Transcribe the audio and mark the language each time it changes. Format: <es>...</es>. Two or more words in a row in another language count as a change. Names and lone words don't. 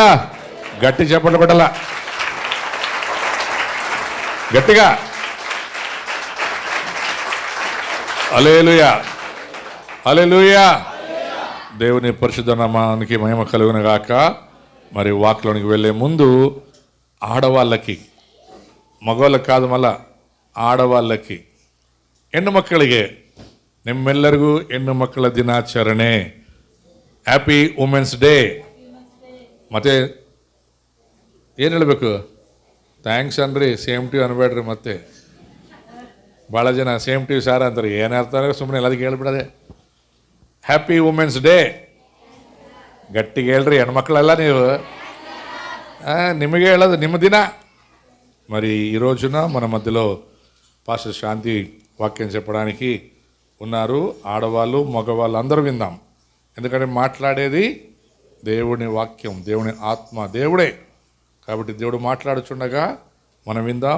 <te>గట్టి చెప్పండి బిడ్డల, గట్టిగా. హల్లెలూయా, హల్లెలూయా. దేవుని పరిశుద్ధ నామానికి మహిమ కలుగును గాక. మరి వాక్లోనికి వెళ్ళే ముందు ఆడవాళ్ళకి, మగవాళ్ళకి కాదు, మళ్ళా</te> <kn>ಆಡವಾಲ್ಲಕ್ಕಿ ಹೆಣ್ಣು ಮಕ್ಕಳಿಗೆ ನಿಮ್ಮೆಲ್ಲರಿಗೂ ಹೆಣ್ಣು ಮಕ್ಕಳ ದಿನಾಚರಣೆ.</kn> <en>Happy Women's Day.</en> <kn>ಮತ್ತೆ ಏನು ಹೇಳಬೇಕು? ಥ್ಯಾಂಕ್ಸ್ ಅನ್ರಿ,</kn> <en>same to</en> <kn>ಅನ್ಬೇಡ್ರಿ. ಮತ್ತೆ ಭಾಳ ಜನ</kn> <en>same to</en> <kn>ಸಾರ ಅಂತಾರೆ. ಏನರ್ತಾರೆ ಸುಮ್ಮನೆ ಎಲ್ಲದಕ್ಕೆ ಹೇಳ್ಬಿಡದೆ.</kn> <en>Happy Women's Day.</en> <kn>ಗಟ್ಟಿಗೆ ಹೇಳ್ರಿ ಹೆಣ್ಮಕ್ಳೆಲ್ಲ ನೀವು. ನಿಮಗೆ ಹೇಳೋದು ನಿಮ್ಮ ದಿನ.</kn> <te>మరి ఈ రోజున మన మధ్యలో పాస్టర్ శాంతి వాక్యం చెప్పడానికి ఉన్నారు. ఆడవాళ్ళు, మగవాళ్ళు అందరూ విందాం. ఎందుకంటే మాట్లాడేది దేవుని వాక్యం, దేవుని ఆత్మ, దేవుడే. కాబట్టి దేవుడు మాట్లాడుచుండగా మనం విందాం.</te>